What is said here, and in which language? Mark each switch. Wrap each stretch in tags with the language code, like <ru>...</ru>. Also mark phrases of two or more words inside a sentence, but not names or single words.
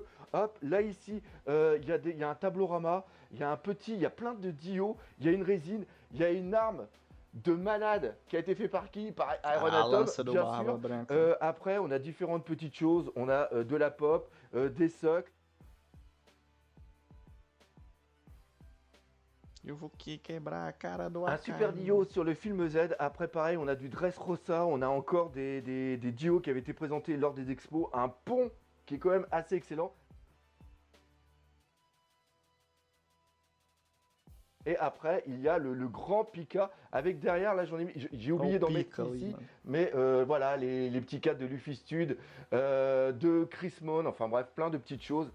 <fr>Hop, là ici, il y a un tableau-rama, il y a un petit, il y a plein de dios, il y a une résine, il y a une arme de malade qui a été fait par qui? Par Aeronatom, bien sûr. Après, on a différentes petites choses. On a de la pop, des socles.</fr> <pt>Eu vou quebrar a cara do</pt> <fr>Un super dio sur le film Z. Après, pareil, on a du Dressrosa. On a encore des dios qui avaient été présentés lors des expos. Un pont qui est quand même assez excellent. Et après, il y a le grand Pika avec derrière, là j'ai oublié d'en mettre ici, mais voilà, les petits cadres de Lufistude, de Chris Mon, enfin bref, plein de petites choses.</fr>